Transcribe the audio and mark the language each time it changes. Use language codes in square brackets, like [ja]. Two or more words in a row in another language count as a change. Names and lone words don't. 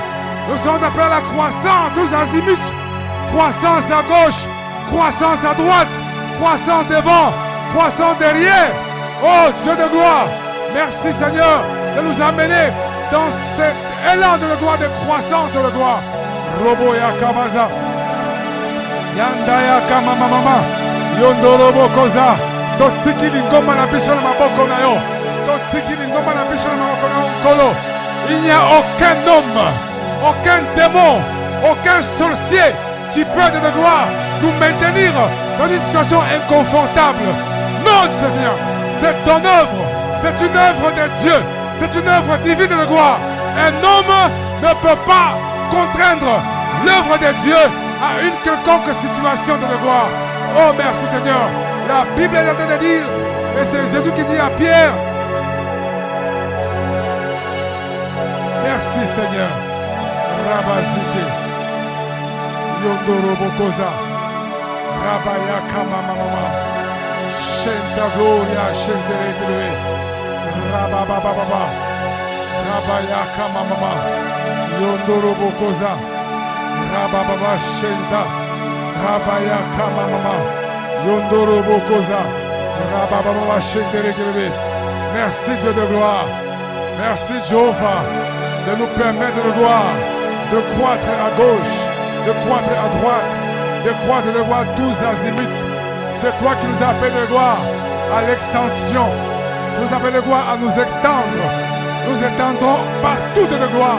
[fr] Nous sommes appelés à la croissance tous azimuts. Croissance à gauche, croissance à droite, croissance devant, croissance derrière. Oh Dieu de gloire, merci Seigneur de nous amener dans cet élan de gloire, de croissance de gloire. Robo ya Kamaza. Yandaya kama mama yondorobo koza [ln] totiki lingoma na biso na maboko na yo totiki lingoma na biso na maboko na nkolo. [fr] Il n'y a aucun homme, aucun démon, aucun sorcier qui peut de gloire nous maintenir dans une situation inconfortable. Non Seigneur, c'est ton œuvre, c'est une œuvre de Dieu, c'est une œuvre divine de gloire. Un homme ne peut pas contraindre l'œuvre de Dieu à une quelconque situation de gloire. Oh merci Seigneur. La Bible est en train de dire, et c'est Jésus qui dit à Pierre, merci Seigneur. Rabazike Yondorobokoza Rabayaka mama Shenta Gloria Shentere Rabababa Rabayaka mama Yondorobokoza Rababa Shenta Rabayaka mama Yondorobokoza Rababa Shentere. Merci Dieu de gloire. Merci Jéhovah de nous permettre de gloire, de croître à gauche, de croître à droite, de croître de gloire tous azimuts. C'est toi qui nous appelles de gloire à l'extension. Tu nous appelles de gloire à nous étendre. Nous étendrons partout de gloire.